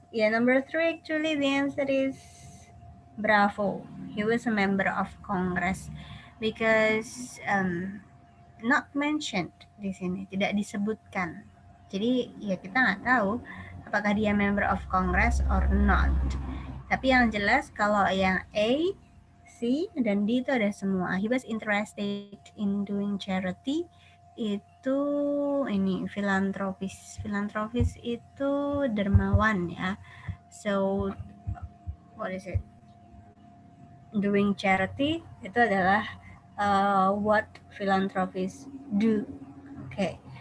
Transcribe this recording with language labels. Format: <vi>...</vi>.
<en>Number 3 actually the answer is Bravo. He was a member of Congress because not mentioned</en> <id>di sini, tidak disebutkan. Jadi ya kita nggak tahu apakah dia</id> <en>member of Congress or not.</en> <id>Tapi yang jelas kalau yang A, C, dan D itu ada semua.</id> <en>He was interested in doing charity.</en> <id>Itu ini filantropis. Filantropis itu dermawan ya.</id> <en>So what is it? Doing charity</en> <id>itu adalah</id> <en>what philanthropists do. Okay.</en>